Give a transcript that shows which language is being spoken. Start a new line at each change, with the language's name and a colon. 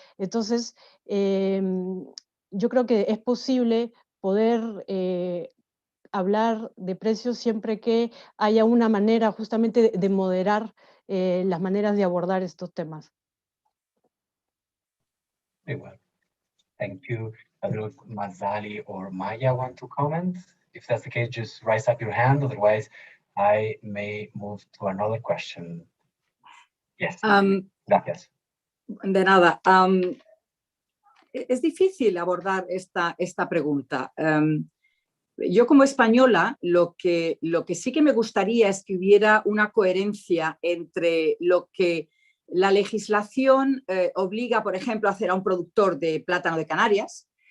Spanish: Entonces, yo creo que es posible poder hablar de precios siempre que haya una manera justamente de moderar las maneras de abordar estos temas.
English: Very well. Thank you. I don't know if Mazali or Maya want to comment. If that's the case, just raise up your hand. Otherwise, I may move to another question. Yes.
Spanish: Gracias. De nada. Es difícil abordar esta pregunta. Yo como española, lo que sí que me gustaría es que hubiera una coherencia entre lo que la legislación obliga, por ejemplo, a hacer a un productor de plátano de Canarias